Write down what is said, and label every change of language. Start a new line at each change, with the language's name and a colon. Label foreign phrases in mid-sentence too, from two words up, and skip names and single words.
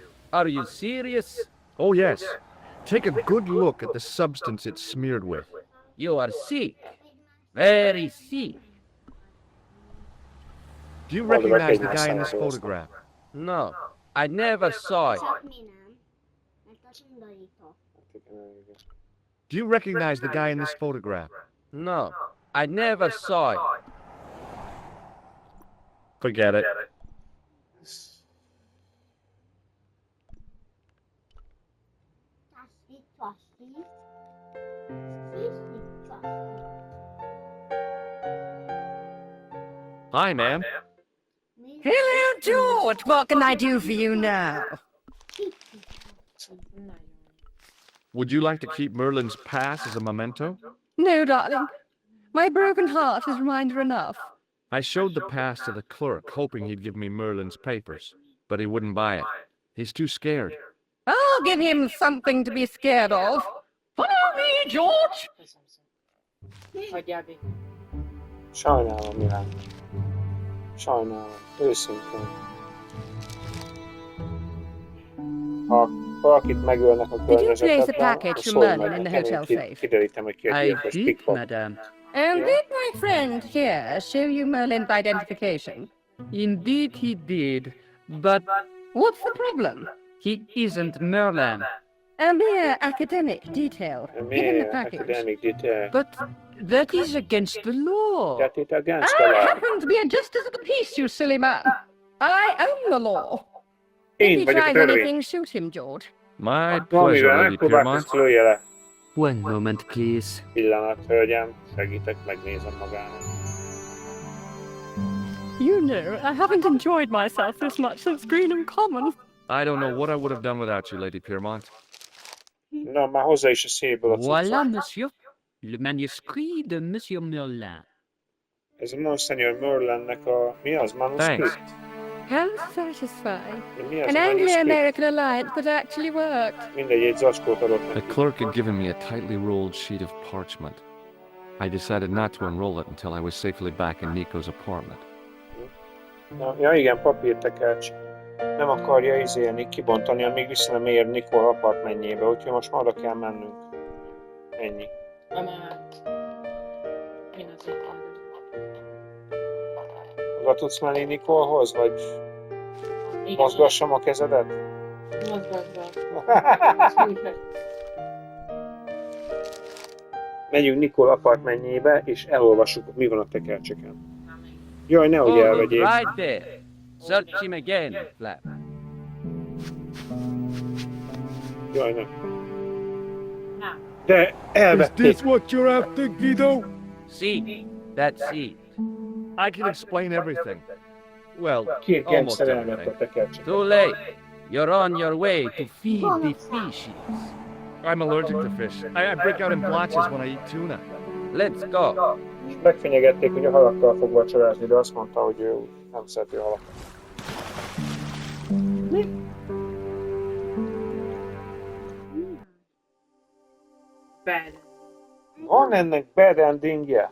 English: Are you serious? Oh, yes. Take a good look at the substance it's smeared with. You are sick. Very sick. Do you Well, the recognize the record guy in is this not photograph? No, I never saw it.
Hungarian: Csak mi nem. Mert az undorító.
English: Do you recognize the guy in this photograph? No, I never saw it. Forget it.
German: Das sieht was sieht. Sie sieht was.
English: Hi, ma'am. Hello, George. What can I do for you now? Would you like to keep Merlin's pass as a memento? No, darling. My broken heart is reminder enough. I showed the pass to the clerk, hoping he'd give me Merlin's papers, but he wouldn't buy it. He's too scared. I'll give him something to be scared of. Follow me, George.
Hungarian: Hagyjál végig. Sajnálom, Milán. Sajnálom. Őszintén. Ha valakit megölnek a
English: Did you place a
Hungarian: környezetedben,
English: package
Hungarian: akkor
English: from
Hungarian: szólj
English: Merlin
Hungarian: meg
English: in the
Hungarian: nekem,
English: hotel
Hungarian: én
English: safe?
Hungarian: kiderítem, hogy ki egy
English: I
Hungarian: gyilkos
English: did,
Hungarian: pikpok.
English: madame. And did my friend here show you Merlin's identification? Indeed he did, but What's the problem? he isn't Merlin. A mere academic detail. Give him the
Hungarian: Miért
English: package. academic detail? But that is against the law. That it against the I law. happen to be a justice of the peace, you silly man. I own the law. If
Hungarian: Én
English: he
Hungarian: vagyok a
English: tries
Hungarian: törvény.
English: anything, shoot him, George. My pleasure,
Hungarian: Valamivel
English: Lady
Hungarian: megpróbálsz,
English: Piermont.
Hungarian: lője le.
English: One moment, please.
Hungarian: Pillanat, hölgyem, segítek, megnézem magának.
English: You know, I haven't enjoyed myself this much since Greenham Common. I don't know what I would have done without you, Lady Piermont.
Hungarian: Na, már hozzá is a szélből a
French: Voilà,
Hungarian: cuccot.
French: monsieur. Le manuscrit de Monsieur Merlin.
Hungarian: Ez a Monseigneur Merlinnek a... Mi az? Manuszkript?
English: How satisfying.
Hungarian: Mi az
English: An
Hungarian: a manuszkript?
English: Anglo-American alliance that actually worked.
Hungarian: Mindegy, egy zacskót adott
English: The
Hungarian: neki.
English: clerk had given me a tightly rolled sheet of parchment. I decided not to unroll it until I was safely back in Nico's apartment.
Hungarian: Na, ja igen, papírtekercs. Nem akarja izélni, kibontani, amíg vissza nem ér Nicole apartmenjébe, úgyhogy most már oda kell mennünk. Ennyi. Emelt. Én azért mondom. Oda tudsz menni Nicolehoz, vagy Igen, mozgassam a kezedet? mozgasd. Megyünk Nicole apartmenjébe, és elolvassuk, mi van a tekercseken. Jaj, nehogy
English: Oh, look,
Hungarian: elvegyék.
English: right there. Search him again, Flap.
Hungarian: Jaj, ne. Nem. De
English: Is
Hungarian: elvették.
English: this what you're after, Guido? See, that's it. I can explain everything. Well,
Hungarian: Két
English: almost
Hungarian: gangster elvette a
English: everything.
Hungarian: tekercseket.
English: Too late. You're on your way to feed the fishes. I'm allergic to fish. I break out in blotches when I eat tuna. Let's go.
Hungarian: És megfenyegették, hogy a halakkal fog vacsorázni, de azt mondta, hogy ő nem szereti a halakat.
English: Bad.
Hungarian: Van ennek
English: bad endingje?